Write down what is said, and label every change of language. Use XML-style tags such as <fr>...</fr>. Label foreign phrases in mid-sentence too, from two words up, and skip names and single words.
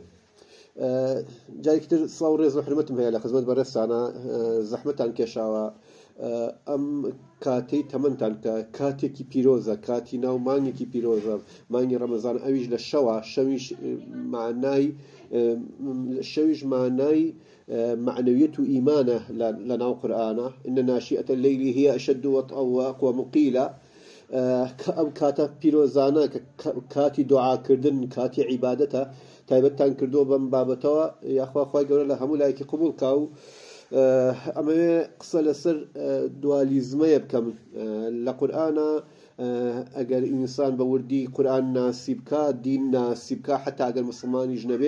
<ckb>جارێکی تر سڵاو و ڕێز و حرمەتم هەیە لە خزمەت بەڕێستانە زەحمەتان کێشاوە ئەم کاتەی تەمەنتان کە کاتێکی پیرۆزە کاتی ناو مانگێکی پیرۆزە مانگی ڕەمەزان ئەویش لە شەوە شەویش مانای معنویەت و ئیمانە لە ناو قورئانە إن</ckb> <ar>ناشئة الليل هي أشد وطئا وأقوى مقيلا</ar> <ckb>ئەم کاتە پیرۆزانە کاتی دوعاکردن کاتی عیبادەتە تایبەتتان کردووە بەم بابەتەوە یاخوا خوای گەورە لە هەموو لایەکی قبول کا و ئەمەوێ قسە لەسەر دوالیزمەیە بکەم لە قورئانە ئەگەر ئینسان بە وردی قورئان ناسی بکە دین ناسی بکە حتا ئەگەر مسلمانیش نەبێ</ckb>